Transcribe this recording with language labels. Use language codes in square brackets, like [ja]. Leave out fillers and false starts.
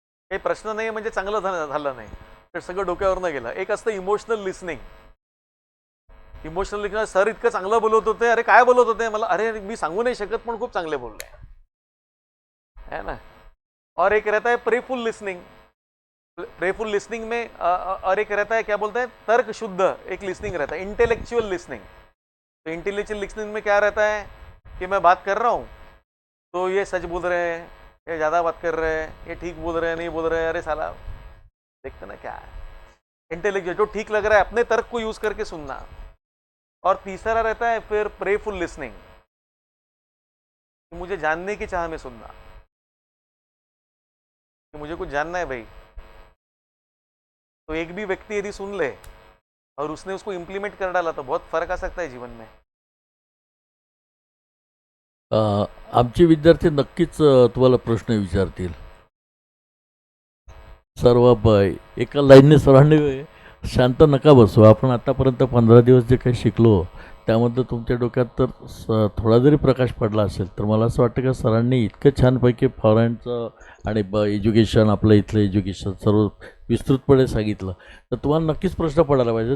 [mr] काही प्रश्न नाही म्हणजे चांगलं झालं नाही तर सगळं डोक्यावरनं गेलं। एक असतं emotional listening, emotional listening, sir इतकं चांगलं बोलत होते, अरे काय बोलत होते मला, अरे मी सांगू नहीं शकत पण खूप चांगले बोलले, है ना। [hi] और एक रहता है प्रेफुल लिसनिंग, प्रेफुल लिसनिंग में और एक रहता है क्या बोलते हैं, तर्क शुद्ध एक लिसनिंग रहता है, इंटेलेक्चुअल लिसनिंग। तो इंटेलेक्चुअल लिसनिंग में क्या रहता है कि मैं बात कर रहा हूँ तो ये सच बोल रहे हैं, ये ज्यादा बात कर रहे हैं, ये ठीक बोल रहे हैं, नहीं बोल रहे हैं, अरे साला देखते ना क्या है। इंटेलेक्चुअल जो ठीक लग रहा है अपने तर्क को यूज करके सुनना। और तीसरा रहता है फिर प्रेफुल लिसनिंग, मुझे जानने की चाह में सुनना, कि मुझे कुछ जानना है भाई। तो एक भी व्यक्ति यदि सुन ले और उसने उसको इम्प्लीमेंट कर डाला तो बहुत फर्क आ सकता है जीवन में। [mr] आमचे विद्यार्थी नक्कीच तुम्हाला प्रश्न विचारतील। सर्व एका लाईनने सरांनी शांत नका बसू। आपण आतापर्यंत 15 दिवस जे काही शिकलो त्यामध्ये तुमच्या डोक्यात तर थोडा जरी प्रकाश पडला असेल तर मला असं वाटतं की सरांनी इतकं छानपैकी फॉरेनचं आणि एज्युकेशन, आपलं इथलं एज्युकेशन सर्व विस्तृतपणे सांगितलं, तर तुम्हाला नक्कीच प्रश्न पडायला पाहिजे।